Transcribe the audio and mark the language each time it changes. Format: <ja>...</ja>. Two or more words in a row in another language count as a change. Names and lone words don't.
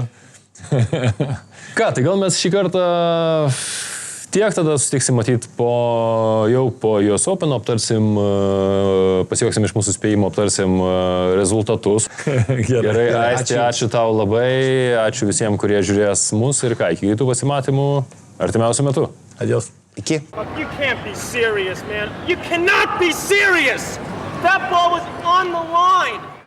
<lt>Ką, tai gal mes šį kartą tiek tada susitiksim matyti jau po US Open, aptarsim, pasijuoksim iš mūsų spėjimo, aptarsim rezultatus. Gerai, Aisti, ačiū tau labai, ačiū visiems, kurie žiūrės mus ir ką, iki kitų pasimatymų artimiausiu metu. Adios. Iki.</lt> <en>You can't be serious, man. You cannot be serious! That ball was on the line!</en>